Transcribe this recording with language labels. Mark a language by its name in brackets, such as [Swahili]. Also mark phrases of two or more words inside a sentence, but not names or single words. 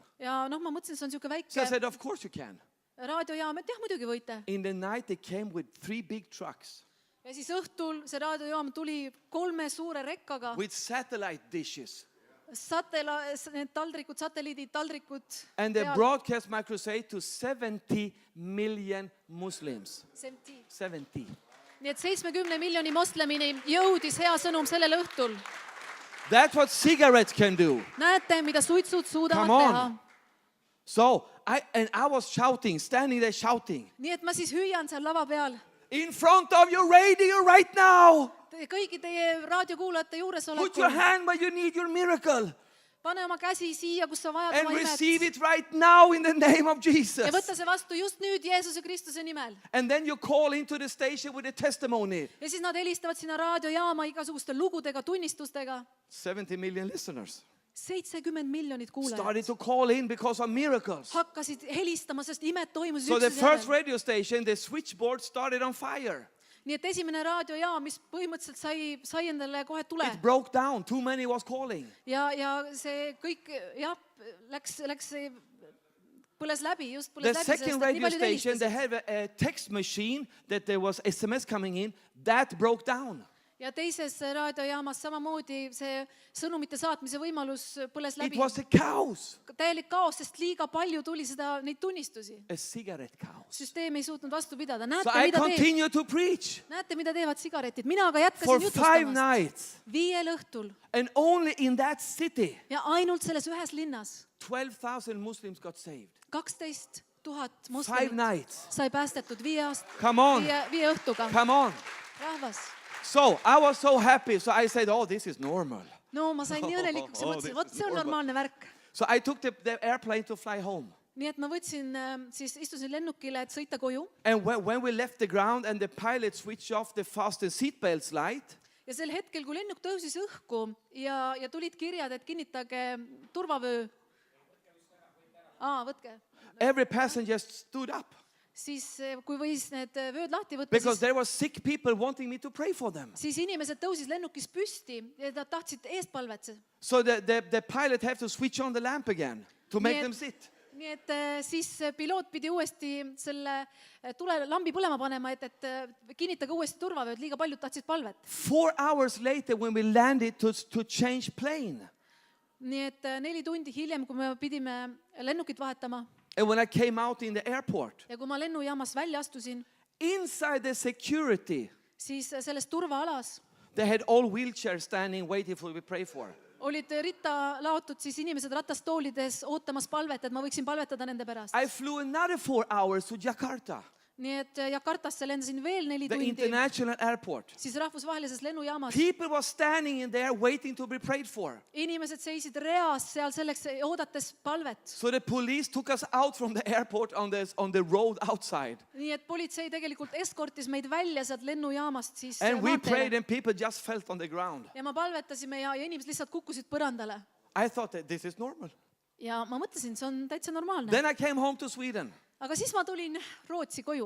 [Estonian] Ja noh, ma mõtlesin, see on niisugune [English] So I [Estonian] väike [English] said, of course you can. [Estonian] raadiojaam, et jah, muidugi võite. [English] In the night, they came with 3 big trucks [Estonian] Ja siis õhtul see raadiojaam tuli 3 suure rekkaga. [English] with satellite dishes. [Estonian] Need taldrikud, satelliidid, taldrikud. [English] And they broadcast my crusade to 70 million Muslims. 70. [Estonian] Nii et 70 miljoni moslemini jõudis hea sõnum sellel õhtul. [English] That's what cigarettes can do. [Estonian] Näete, mida suitsud suudavad [English] Come on. [Estonian] teha. [English] So I was shouting, standing there shouting, [Estonian] Nii et ma siis hüüan seal lava peal. [English] in front of your radio right now. [Estonian] Kõigi teie raadiokuulajate [English] Put your [Estonian] juuresolekul. [English] hand where you need your miracle. [Estonian] Pane oma käsi siia, kus sa vajad [English] And [Estonian] oma [English] receive [Estonian] imet. [English] it right now in the name of [Estonian] Ja [English] Jesus. [Estonian] võtta see vastu just nüüd Jeesuse Kristuse nimel. [English] And then you call into the station with a testimony. [Estonian] Ja siis nad helistavad sinna raadiojaama igasuguste lugudega, tunnistustega. [English] 70 million listeners [Estonian] 70 miljonit kuulajat [English] started to call in because of miracles. [Estonian] hakkasid helistama, sest imed toimusid [English] So the [Estonian] üksteise [English] first [Estonian] järel. [English] radio station, the switchboard started on fire. [Estonian] Nii et esimene raadiojaam, mis põhimõtteliselt sai endale kohe tule. [English] It broke down. Too many was calling. [Estonian] Ja see kõik jah, läks põles läbi, just põles [English] The [Estonian] läbi. [English] second radio station, they had a text machine that there was SMS coming in. That broke down. [Estonian] Ja teises raadiojaamas samamoodi see sõnumite saatmise võimalus põles [English] It [Estonian] läbi. [English] was a chaos. [Estonian] Täielik kaos, sest liiga palju tuli neid tunnistusi. [English] A cigarette chaos. [Estonian] Süsteem ei suutnud vastu pidada. [English] So I continued to preach [Estonian] Näete, mida teevad sigaretid. Mina aga [English] for [Estonian] jätkasin 5 jutustamast. [English] nights. [Estonian] 5 õhtul. [English] And only in that city, [Estonian] Ja ainult selles ühes linnas [English] 12,000 Muslims got saved. 12 000 5 [Estonian] moslemit [English] nights. [Estonian] sai päästetud 5 [English] Come on. [Estonian] õhtuga. [English] Come on. [Estonian] rahvas. [English] So I was so happy. So I said, oh, this is normal. [Estonian] No ma sain nii õnnelikuks ja [English] Oh, [Estonian] mõtlesin, [English] this [Estonian] vot [English] is [Estonian] see on [English] normal. [Estonian] normaalne värk. [English] So I took the airplane to fly home. [Estonian] Nii et ma võtsin, siis istusin lennukile, et sõita koju [English] And when we left the ground and the pilot switched off the fasten seatbelts light, [Estonian] ja sel hetkel, kui lennuk tõusis õhku ja tulid kirjad, et kinnitage turvavöö. Võtke. [English] every passenger stood up [Estonian] Siis kui võis need vööd lahti võtta, [English] because there were sick people wanting me to pray for them. [Estonian] siis inimesed tõusis lennukis püsti ja nad tahtsid eestpalvet. [English] So the pilot had to switch on the lamp again to make Yeah. them sit. [Estonian] Nii et siis piloot pidi uuesti selle lambi põlema panema, et kinnitage uuesti turvavööd, liiga paljud tahtsid palvet. [English] 4 hours later when we landed to change plane. [Estonian] Nii et 4 tundi hiljem, kui me pidime lennukit vahetama [English] And when I came out in the airport, [Estonian] ja kui ma lennujaamas välja astusin, [English] inside the security, [Estonian] siis selles turvaalas [English] they had all wheelchairs standing waiting for me to pray for. [Estonian] olid ritta laotud siis inimesed ratastoolides ootamas palvet, et ma võiksin palvetada nende pärast. [English] I flew another 4 hours to Jakarta, [Estonian] Nii et Jakartasse lendasin veel 4 [English] the [Estonian] tundi, [English] international airport. [Estonian] siis rahvusvahelises lennujaamas. [English] People were standing in there waiting to be prayed for. [Estonian] Inimesed seisid reas seal selleks, oodates palvet. [English] So the police took us out from the airport on the road outside. [Estonian] Nii et politsei tegelikult eskortis meid välja sealt lennujaamast siis [English] And we prayed [Estonian] maanteele. [English] and people just fell on the ground. [Estonian] Ja ma palvetasime ja inimesed lihtsalt kukkusid põrandale. [English] I thought that this is normal. [Estonian] Ja ma mõtlesin, see on täitsa normaalne. [English] Then I came home to Sweden. [Estonian] Aga siis ma tulin Rootsi koju.